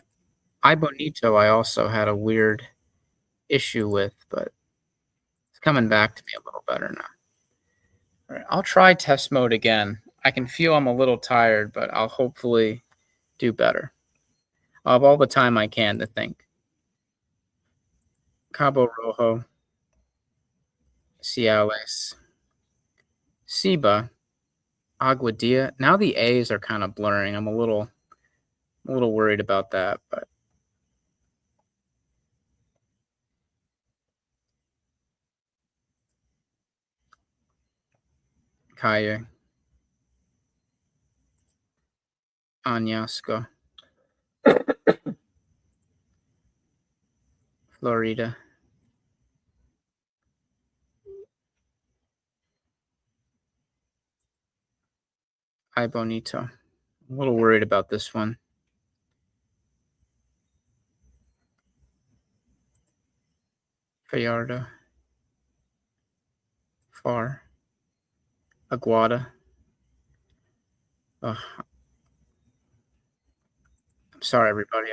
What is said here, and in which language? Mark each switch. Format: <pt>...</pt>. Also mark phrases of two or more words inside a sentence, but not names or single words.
<en>I Bonito I also had a weird issue with, but it's coming back to me a little better now. All right, I'll try test mode again. I can feel I'm a little tired, but I'll hopefully do better. I'll have all the time I can to think. Cabo Rojo. Ciales. Ciba. Aguadilla. Now the A's are kind of blurring. I'm a little worried about that, but Calle. Añasco. Florida. Ay Bonito. I'm a little worried about this one. Fallardo. Far. Aguada. Ugh. I'm sorry, everybody.</en>